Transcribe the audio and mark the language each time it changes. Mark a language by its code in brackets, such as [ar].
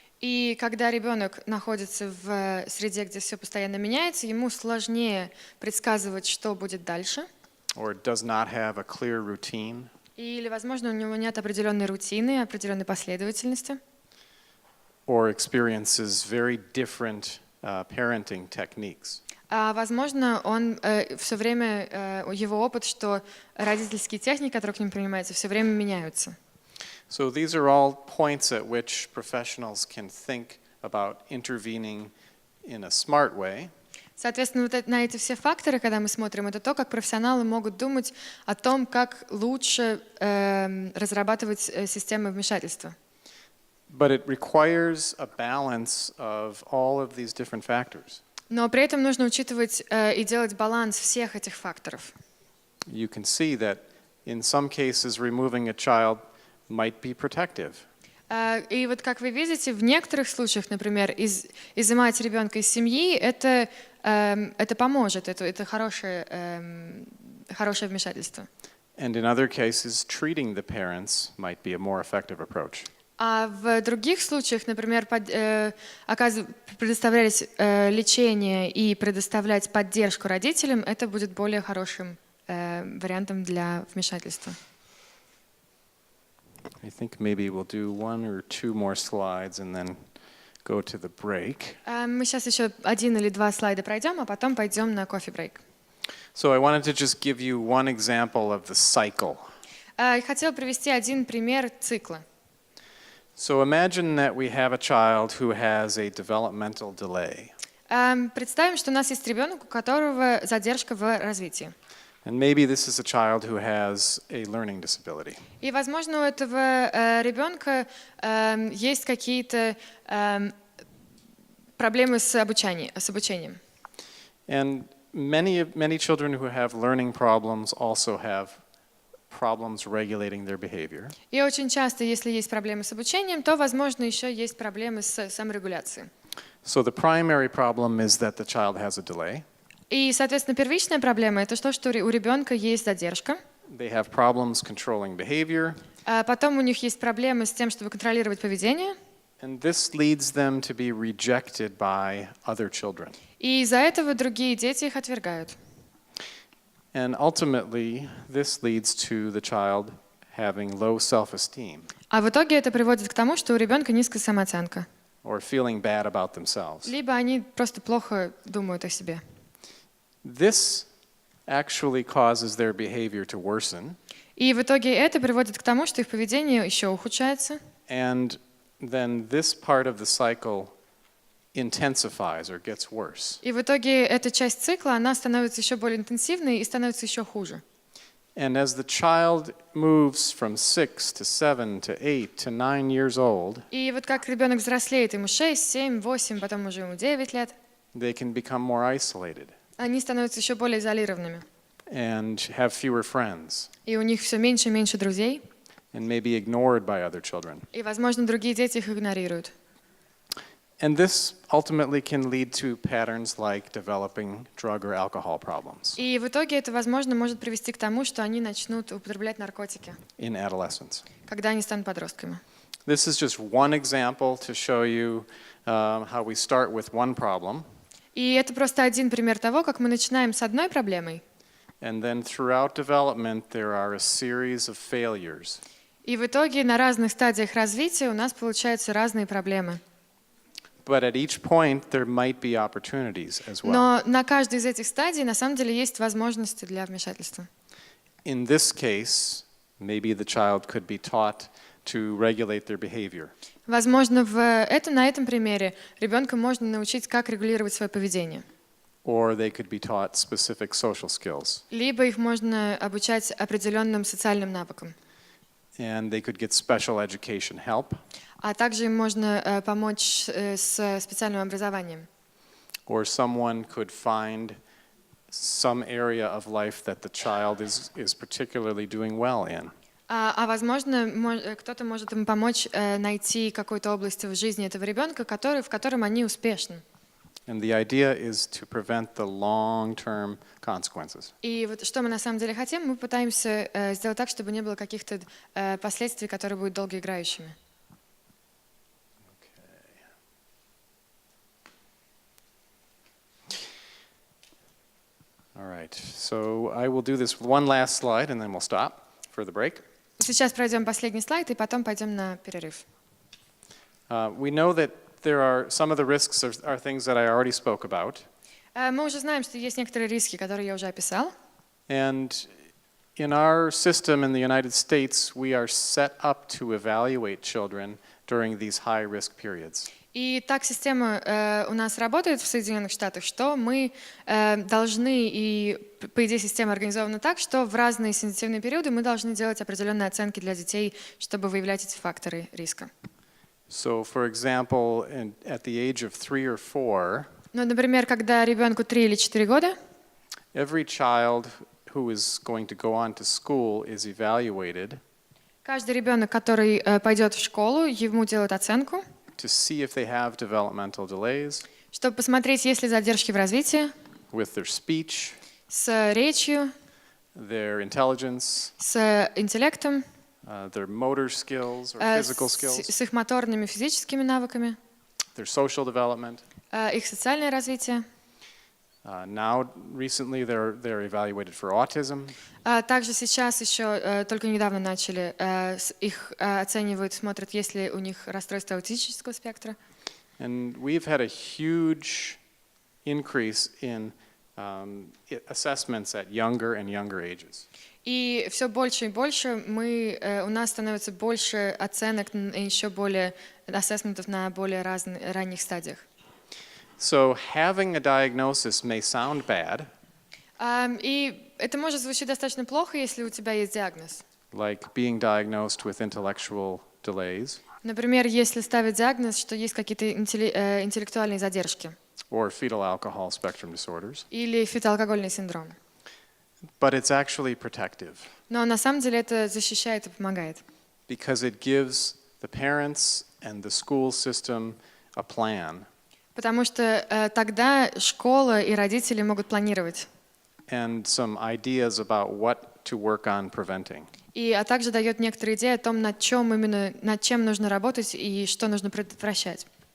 [ru] И когда ребенок находится в среде, где все постоянно меняется, ему сложнее предсказывать, что будет дальше. [en] or does not have a clear routine, [ru] Или, возможно, у него нет определенной рутины, определенной последовательности. [en] or experiences very different parenting techniques. [ru] Возможно, он все время, его опыт, что родительские техники, которые к ним применяются, все время меняются. [en] So these are all points at which professionals can think about intervening in a smart way. [ru] Соответственно, на эти все факторы, когда мы смотрим, это то, как профессионалы могут думать о том, как лучше разрабатывать системы вмешательства. [en] But it requires a balance of all of these different factors. [ru] Но при этом нужно учитывать и делать баланс всех этих факторов. [en] You can see that in some cases removing a child might be protective. [ru] И вот как вы видите, в некоторых случаях, например, изымать ребенка из семьи, это поможет, это хорошее вмешательство. [en] And in other cases, treating the parents might be a more effective approach. [ru] А в других случаях, например, предоставлять лечение и предоставлять поддержку родителям, это будет более хорошим вариантом для вмешательства. [en] I think maybe we'll do one or two more slides and then go to the break. [ru] Мы сейчас еще 1 или 2 слайда пройдем, а потом пойдем на кофе-брейк. [en] So I wanted to just give you one example of the cycle. [ru] Я хотела привести один пример цикла. [en] So imagine that we have a child who has a developmental delay. [ru] Представим, что у нас есть ребенок, у которого задержка в развитии. [en] And maybe this is a child who has a learning disability. [ru] И, возможно, у этого ребенка есть какие-то проблемы с обучением. [en] And many children who have learning problems also have problems regulating their behavior. [ru] И очень часто, если есть проблемы с обучением, то, возможно, еще есть проблемы с саморегуляцией. [en] So the primary problem is that the child has a delay. [ru] И, соответственно, первичная проблема – это то, что у ребенка есть задержка. [en] They have problems controlling behavior. [ru] Потом у них есть проблемы с тем, чтобы контролировать поведение. [en] And this leads them to be rejected by other children. [ru] И из-за этого другие дети их отвергают. [en] And ultimately, this leads to the child having low self-esteem [ru] А в итоге это приводит к тому, что у ребенка низкая самооценка. [en] or feeling bad about themselves. [ru] Либо они просто плохо думают о себе. [en] This actually causes their behavior to worsen. [ru] И в итоге это приводит к тому, что их поведение еще ухудшается. [en] And then this part of the cycle intensifies or gets worse. [ru] И в итоге эта часть цикла, она становится еще более интенсивной и становится еще хуже. [en] And as the child moves from 6 to 7 to 8 to 9 years old, [ru] И вот как ребенок взрослеет, ему 6, 7, 8, потом уже ему 9 лет, [en] they can become more isolated [ru] они становятся еще более изолированными. [en] and have fewer friends [ru] И у них все меньше и меньше друзей. [en] and may be ignored by other children. [ru] И, возможно, другие дети их игнорируют. [en] And this ultimately can lead to patterns like developing drug or alcohol problems [ru] И в итоге это, возможно, может привести к тому, что они начнут употреблять наркотики, [en] in adolescence. [ru] когда они станут подростками. [en] This is just one example to show you how we start with one problem, [ru] И это просто один пример того, как мы начинаем с одной проблемой, [en] and then throughout development there are a series of failures. [ru] и в итоге на разных стадиях развития у нас получаются разные проблемы. [en] But at each point there might be opportunities as well. [ru] Но на каждой из этих стадий на самом деле есть возможности для вмешательства. [en] In this case, maybe the child could be taught to regulate their behavior. [ru] Возможно, на этом примере ребенка можно научить, как регулировать свое поведение. [en] Or they could be taught specific social skills. [ru] Либо их можно обучать определенным социальным навыкам. [en] And they could get special education help. [ru] А также им можно помочь с специальным образованием. [en] Or someone could find some area of life that the child is particularly doing well in. [ru] Возможно, кто-то может им помочь найти какую-то область в жизни этого ребенка, в котором они успешны. [en] And the idea is to prevent the long-term consequences. [ru] И вот что мы на самом деле хотим, мы пытаемся сделать так, чтобы не было каких-то последствий, которые будут долгоиграющими. [en] All right, so I will do this one last slide and then we'll stop for the break. [ru] Сейчас пройдем последний слайд и потом пойдем на перерыв. [en] We know that there are some of the risks are things that I already spoke about. [ru] Мы уже знаем, что есть некоторые риски, которые я уже описал. [en] And in our system in the United States, we are set up to evaluate children during these high-risk periods. [ru] И так система у нас работает в Соединенных Штатах, что мы должны, и по идее система организована так, что в разные сенситивные периоды мы должны делать определенные оценки для детей, чтобы выявлять эти факторы риска. [en] So, for example, at the age of 3 or 4, [ru] Ну, например, когда ребенку 3 или 4 года, [en] every child who is going to go on to school is evaluated [ru] каждый ребенок, который пойдет в школу, ему делают оценку, [en] to see if they have developmental delays [ru] чтобы посмотреть, есть ли задержки в развитии, [en] with their speech, [ru] с речью, [en] their intelligence, [ru] с интеллектом, [en] their motor skills or physical skills, [ru] с их моторными физическими навыками, [en] their social development. [ru] их социальное развитие. [en] Now, recently, they're evaluated for autism. [ru] Также сейчас еще, только недавно начали, их оценивают, смотрят, есть ли у них расстройство аутического спектра. [en] And we've had a huge increase in assessments at younger and younger ages. [ru] И все больше и больше у нас становится больше оценок и еще более ассессментов на более ранних стадиях. [en] So having a diagnosis may sound bad, [ru] И это может звучать достаточно плохо, если у тебя есть диагноз. [en] like being diagnosed with intellectual delays [ru] Например, если ставить диагноз, что есть какие-то интеллектуальные задержки [en] or fetal alcohol spectrum disorders, [ru] или фетоалкогольный синдром. [en] but it's actually protective [ru] Но на самом деле это защищает и помогает. [en] because it gives the parents and the school system a plan [ru] Потому что тогда школа и родители могут планировать. [en] and some ideas about what to work on preventing. [ru] А также дает некоторые идеи о том, над чем нужно работать и что нужно предотвращать.